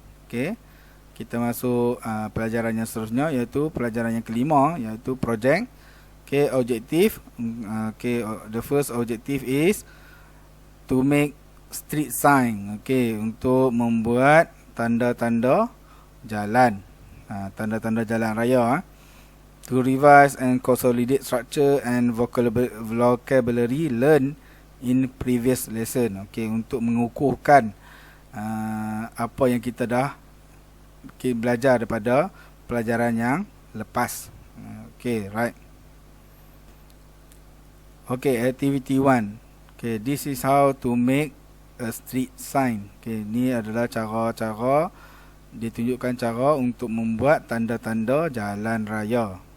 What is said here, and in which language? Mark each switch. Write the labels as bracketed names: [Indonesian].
[Malay] Okay, kita masuk pelajaran yang seterusnya, iaitu pelajaran yang kelima, iaitu project. [English] Okay, objective. Okay, the first objective is to make street sign. [Malay] Okay, untuk membuat tanda-tanda jalan. Tanda-tanda jalan raya. [English] To revise and consolidate structure and vocabulary learned in previous lesson. [Malay] Okay, untuk mengukuhkan apa yang kita dah belajar daripada pelajaran yang lepas. [English] Okay, right. Okay, activity 1. Okay, this is how to make a street sign. [Malay] Okay, ni adalah cara-cara, ditunjukkan cara untuk membuat tanda-tanda jalan raya.